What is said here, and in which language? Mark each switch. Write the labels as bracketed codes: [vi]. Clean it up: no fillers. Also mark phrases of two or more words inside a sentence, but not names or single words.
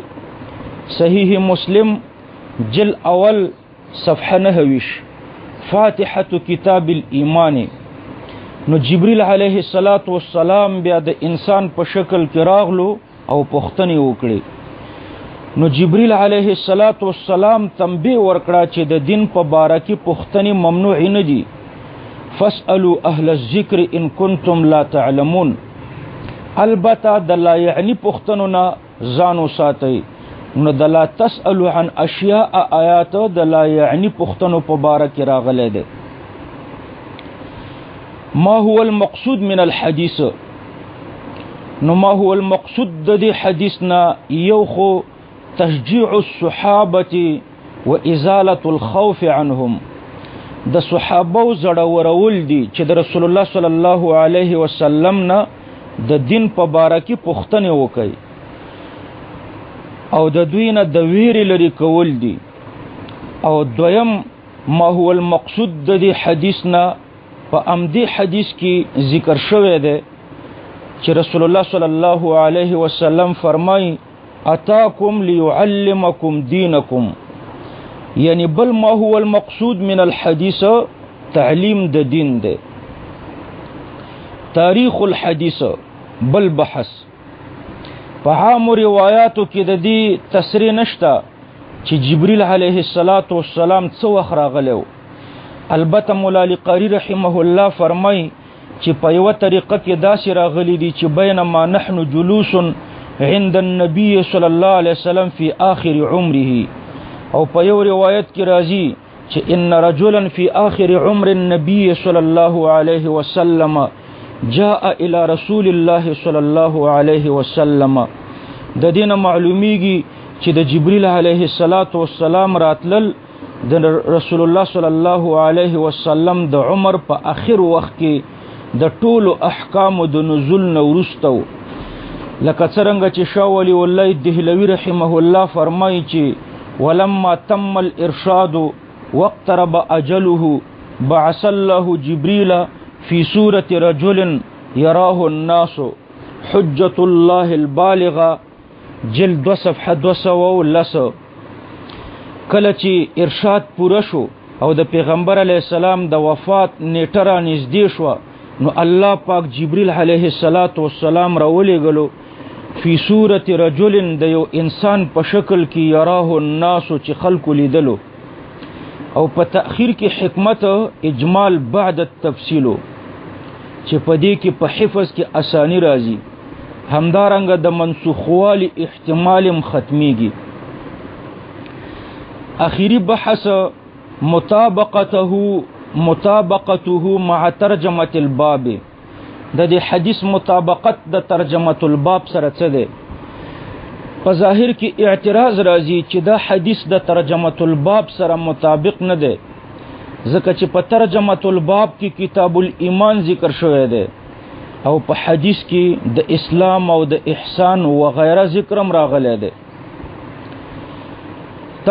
[ps] صحیح مسلم جل اول صفحه 29 فاتحة کتاب الایمان. نو جبریل [ar] علیه السلام [ps] بیا د انسان په شکل کې راغلو او پوښتنې وکړي. نو جبریل [ar] علیه السلام [ps] تنبیه ورکړه چې د دین په باره کې پوښتنې ممنوع نه دي. [ar] فاسألوا اهل الذکر ان کنتم لا تعلمون. [ps] البته د [ar] لا یعنی [ps] پوښتنو نه ځان وساتئ. نو د [ar] لا تسألوا عن اشیاء [ps] آیات د [ar] لا یعنی [ps] پوښتنو په باره کې راغلی دی. [ar] ما هو المقصود من الحدیث؟ [ps] نو [ar] ما هو المقصود [ps] د دې حدیث نه یو خو [ar] تشجيع الصحابه وازاله الخوف عنهم. [ps] د صحابه زړورول دي چې د رسول الله [ar] صلی الله علیه وسلم [ps] نه د دین په باره کې پوښتنې وکړي او د دوی نه د ویرې لرې کول دي. او دویم [ar] ما هو المقصود [ps] د دې حدیث نه په امدی حدیث کې ذکر شوی دی چې رسول الله [ar] صلی الله علیه وسلم [ps] فرمایي [ar] اتاکم لیعلمکم دینکم. [ps] یعنی بل [ar] ما هو المقصود من الحدیث [ps] تعلیم د دین دی. [ar] تاریخ الحدیث [ps] بل بحث. په عام روایاتو کې د دې تصریح نشته چې جبريل [ar] علیه السلام [ps] څو وخت راغلی. البته مولا علی قاری [ar] رحمه الله [ps] فرمای چې په یو طریقه کې داسې راغلی دي چې [ar] بینما نحن جلوس عند النبي صلی الله علیه وسلم فی آخر عمره. [ps] او په یو روایت کې راځي چې [ar] ان رجلا فی آخر عمر النبي صلی الله علیه وسلم جاء الى رسول الله صلی الله علیه وسلم. [ps] د دینه معلومیږي چې د جبريل [ar] علیه السلام [ps] راتلل د رسول الله [ar] صلی الله علیه [ps] وسلم د عمر په اخر وخت کې د ټولو احکام د نزول نو وروسته، لکه څنګه چې شاه ولی الله دهلوی [ar] رحمه الله [ps] فرمایي چې [ar] ولما تم الارشاد واقترب اجله بعث الله جبريل في صورة رجل يراه الناس حجة الله البالغة [ps] جلد 2 صفحه 210. کله چې ارشاد پوره شو او د پیغمبر [ar] علی السلام [ps] د وفات نیټه را نږدې شو، نو الله پاک جبريل [ar] علیه السلام [ps] راولېږلو [ar] فی صورت رجل [ps] د یو انسان په شکل کې [ar] یراه الناس [ps] چې خلکو لیدلو. او په تأخیر کې حکمت [ar] اجمال بعد التفصیل [ps] چې په دې کې په حفظ کې اسانی راځي، همدارنګه د منسوخوالي احتمال ختميږي. [ar] اخیری بحث مطابقته مع ترجمه الباب. [ps] د دې حدیث مطابقت د [ar] ترجمه الباب [ps] سره څه ده؟ په ظاهر کې اعتراض راځي چې دا حدیث د [ar] ترجمه الباب [ps] سره مطابق نه ده، ځکه چې په [ar] ترجمه الباب [ps] کې کتاب الایمان ذکر شوی دی او په حدیث کې د اسلام او د احسان و غیره ذکرم راغلی دی.